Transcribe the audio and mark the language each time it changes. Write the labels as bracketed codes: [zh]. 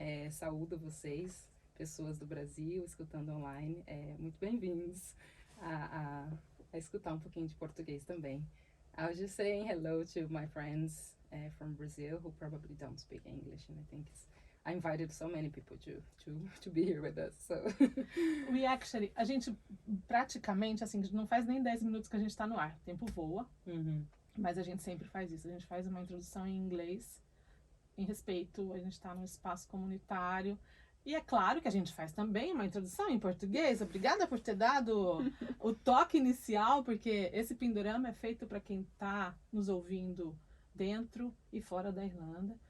[pt] Saúdo vocês, pessoas do Brasil, escutando online. Muito bem-vindos a escutar pouquinho de português também. [en] I was just saying hello to my friends from Brazil who probably don't speak English, and I think I invited so many people to be here with us. So [pt] a gente praticamente, assim, não faz nem 10 minutos que a gente está no ar. O tempo voa, mas a gente sempre faz isso. A gente faz uma introdução em inglês, em respeito, a gente está num espaço comunitário. E é claro que a gente faz também uma introdução em português. Obrigada por ter dado o toque inicial, porque esse Pindorama é feito para quem está nos ouvindo dentro e fora da Irlanda.